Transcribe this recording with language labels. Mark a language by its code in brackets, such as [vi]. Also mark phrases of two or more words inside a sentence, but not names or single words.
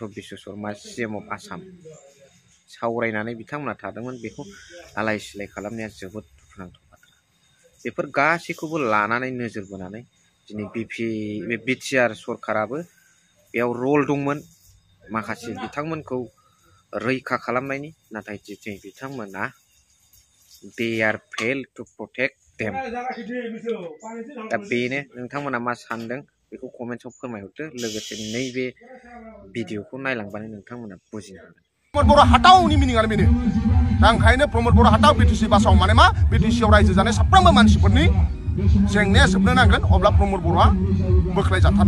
[brx] बिश्व शर्मा [en] CM of Assam [brx] सावरायनानै बिथांमोना थादोंमोन बेखौ आलाय सिलाय खालामनाया जोबोद दुखुनांथाव बाथ्रा बेफोर गासैखौबो लानानै नोजोर बोनानै दिनै BTR सरकाराबो बेयाव रल दंमोन माखासे बिथांमोनखौ रैखा खालामनायनि नाथाय दिनै बिथांमोना [en] they are failed to protect them [brx] दा बेनो नोंथांमोना मा सानदों बेखौ कमेन्टआव फोरमायहरदो लोगोसे नैबे भिडिअखौ नायलांबानो नोंथांमोना बुजिनो हागोन प्रमद बर' हाटावनि मिनिङानो बेनो दा ओंखायनो प्रमद बर' हाटाव BTC बासाव माने मा BTC-आव रायजो जानाय साफ्रोमबो मानसिफोरनि जेंनाया जोबनो नांगोन अब्ला प्रमद बर'आ बोख्लायजाथारनो